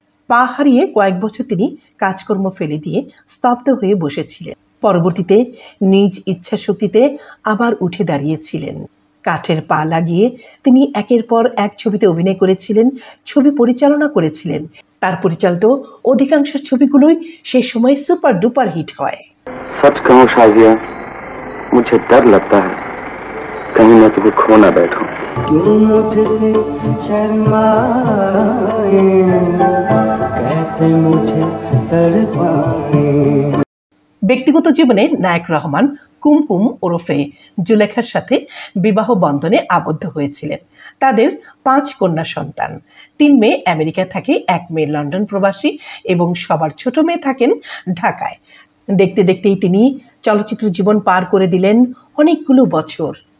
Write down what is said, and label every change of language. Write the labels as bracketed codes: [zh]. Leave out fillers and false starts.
[bn] পা হারিয়ে কয়েক বছর তিনি কাজকর্ম ফেলে দিয়ে স্তব্ধ হয়ে বসেছিলেন। পরবর্তীতে নিজ ইচ্ছা শক্তিতে আবার উঠে দাঁড়িয়েছিলেন। কাঠের পা লাগিয়ে তিনি একের পর এক ছবিতে অভিনয় করেছিলেন, ছবি পরিচালনা করেছিলেন। তার পরিচালিত অধিকাংশ ছবিগুলোই সেই সময় সুপার ডুপার হিট হয়। [hi] सच कहूं शाजिया, मुझे डर लगता है कहीं मैं तुम्हें खो ना बैठूं। क्यों मुझसे शर्माए, कैसे मुझे तड़पाए। [bn] ব্যক্তিগত জীবনে নায়ক রহমান কুমকুম ওরফে জুলেখার সাথে বিবাহ বন্ধনে আবদ্ধ হয়েছিলেন। তাদের 5 কন্যা সন্তান, 3 মেয়ে আমেরিকা থাকে, 1 মেয়ে লন্ডন প্রবাসী এবং সবার ছোট মেয়ে থাকেন ঢাকায়। দেখতে দেখতেই তিনি চলচ্চিত্র জীবন পার করে দিলেন অনেকগুলো বছর।